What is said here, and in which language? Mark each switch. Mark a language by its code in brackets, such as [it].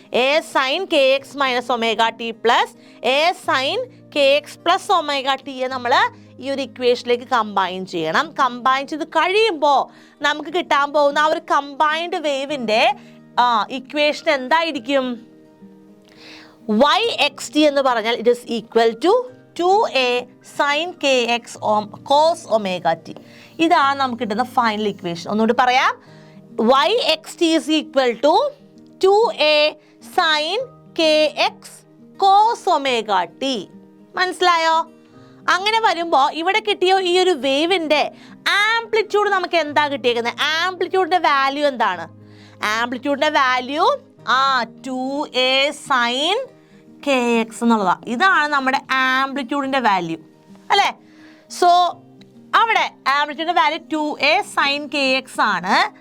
[ml] A sign K X minus omega T plus A sign K X plus omega ടിയെ നമ്മൾ ഈ ഒരു ഇക്വേഷനിലേക്ക് combine ചെയ്യണം. Combine ചെയ്ത് കഴിയുമ്പോൾ നമുക്ക് കിട്ടാൻ പോകുന്ന ആ ഒരു കമ്പൈൻഡ് വേവിൻ്റെ ഇക്വേഷൻ എന്തായിരിക്കും? [en] yxt [ml] എന്ന് പറഞ്ഞാൽ [en] It is equal to 2a sin kx cos omega t. [ml] ഇതാണ് നമുക്ക് കിട്ടുന്ന ഫൈനൽ ഇക്വേഷൻ. ഒന്നുകൂടി പറയാം, [en] yxt is equal to 2a sin kx cos omega t. [ml] മനസ്സിലായോ? അങ്ങനെ വരുമ്പോൾ ഇവിടെ കിട്ടിയ ഈ ഒരു വേവിൻ്റെ ആംപ്ലിറ്റ്യൂഡ് നമുക്ക് എന്താ കിട്ടിയേക്കുന്നത്? ആംപ്ലിറ്റ്യൂഡിൻ്റെ വാല്യൂ എന്താണ്? ആംപ്ലിറ്റ്യൂഡിൻ്റെ value 2a sin K X എന്നുള്ളതാണ്. ഇതാണ് നമ്മുടെ ആംപ്ലിറ്റ്യൂഡിൻ്റെ വാല്യൂ അല്ലേ? സോ അവിടെ ആംപ്ലിറ്റ്യൂഡിൻ്റെ value 2a sin K X ആണ്.